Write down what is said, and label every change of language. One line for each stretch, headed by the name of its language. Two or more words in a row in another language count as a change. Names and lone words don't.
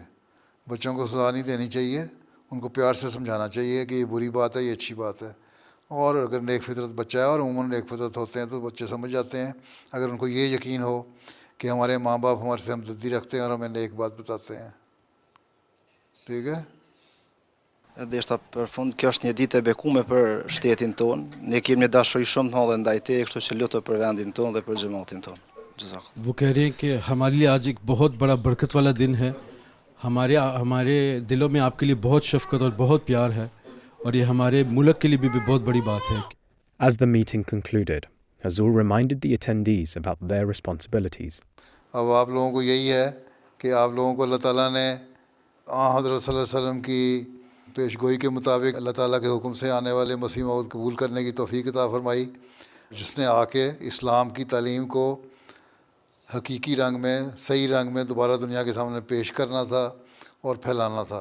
Urdu: بچوں کو سزا نہیں دینی چاہیے, ان کو پیار سے سمجھانا چاہیے کہ یہ بری بات ہے, یہ اچھی بات ہے. اور اگر نیک فطرت بچہ ہے, اور عموماً نیک فطرت ہوتے ہیں, تو بچے سمجھ جاتے ہیں. اگر ان کو یہ یقین ہو کہ ہمارے ماں باپ ہمارے سے ہمدردی رکھتے ہیں اور ہمیں نیک بات بتاتے ہیں. ٹھیک ہے.
Albanian: Ndeshta për fund, kjo është një ditë e bekuar për shtetin ton. Ne kemi një dashuri shumë të madhe ndaj teje, kështu që lutem për vendin ton dhe për xhamatin ton. Jazakallah.
Urdu: وہ کہہ رہے ہیں کہ ہمارے لیے آج ایک بہت بڑا برکت والا دن ہے. ہمارے دلوں میں آپ کے لیے بہت شفقت اور بہت پیار ہے, اور یہ ہمارے ملک کے لیے بھی بہت بڑی بات ہے.
English: As the meeting concluded, Huzoor reminded the attendees about their responsibilities.
Urdu: اب آپ لوگوں کو یہی ہے کہ آپ لوگوں کو اللہ تعالیٰ نے حضرت
Arabic: صلی اللہ علیہ وسلم
Urdu: کی پیش گوئی کے مطابق اللہ تعالیٰ کے حکم سے آنے والے مسیح موعود قبول کرنے کی توفیق عطا فرمائی, جس نے آ کے اسلام کی تعلیم کو حقیقی رنگ میں, صحیح رنگ میں دوبارہ دنیا کے سامنے پیش کرنا تھا اور پھیلانا تھا.